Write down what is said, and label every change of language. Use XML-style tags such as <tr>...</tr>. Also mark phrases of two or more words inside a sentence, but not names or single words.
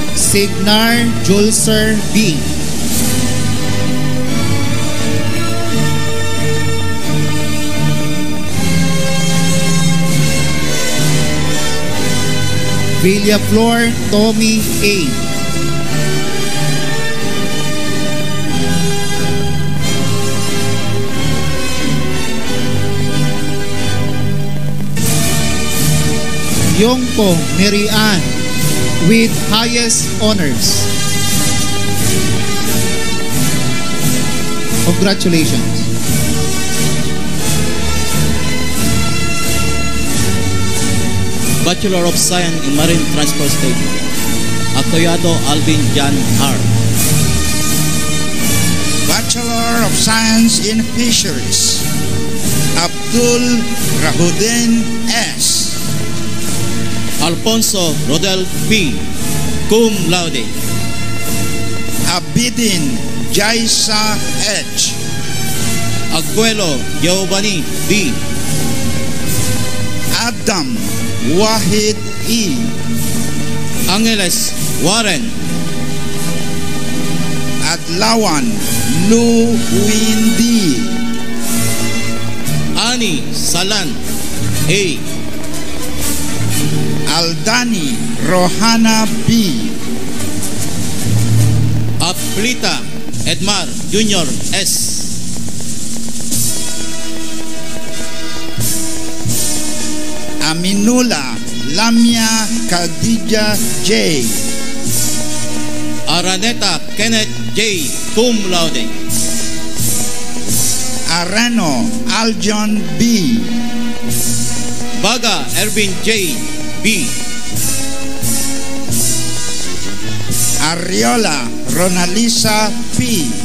<en>Signar Julser B. Villaflor Tommy A. Yongpo Mary Ann with highest honors. Congratulations. Bachelor of Science in Marine Transportation, Acoyado Alvin Jan R. Bachelor of Science in Fisheries, Abdul Rahudin S. Alfonso Rodel P.</en> <la>Cum laude.</la> <en>Abidin Jaisa H. Aguelo Giovanni B. Adam Wahid E. Angeles Warren. Adlawan Lu Windy. Ani Salan A. Aldani Rohana B. Aplita Edmar Jr. S. Aminula Lamia Khadija J. Araneta Kenneth J.</en> <la>Cum laude.</la> <en>Arano Aljon B. Baga Ervin J. B. Ariola Ronalisa P.</en>